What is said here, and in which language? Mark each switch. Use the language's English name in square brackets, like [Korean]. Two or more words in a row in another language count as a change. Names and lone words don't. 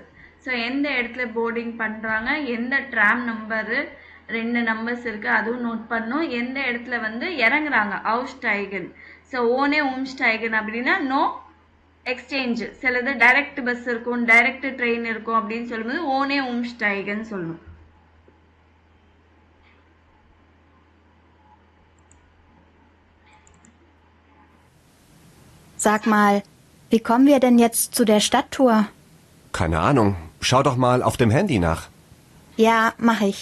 [Tamil] ஸோ எந்த இடத்துல போர்டிங் பண்ணுறாங்க, எந்த [English] tram number, [Tamil] 2 நம்பர்ஸ் இருக்குது அதுவும் நோட் பண்ணும். எந்த இடத்துல வந்து இறங்குறாங்க அவுஸ்டைகன். ஸோ [German] ohne umsteigen [Tamil] அப்படின்னா [English] no exchange. [Tamil] சிலது [English] direct bus [Tamil] இருக்கும், [English] direct train [Tamil] இருக்கும் அப்படின்னு சொல்லும்போது [German] ohne umsteigen [Tamil] சொல்லணும். [German] Sag mal, wie kommen wir denn jetzt zu der Stadttour? Keine Ahnung. Schau doch mal auf dem Handy nach. Ja, mach ich.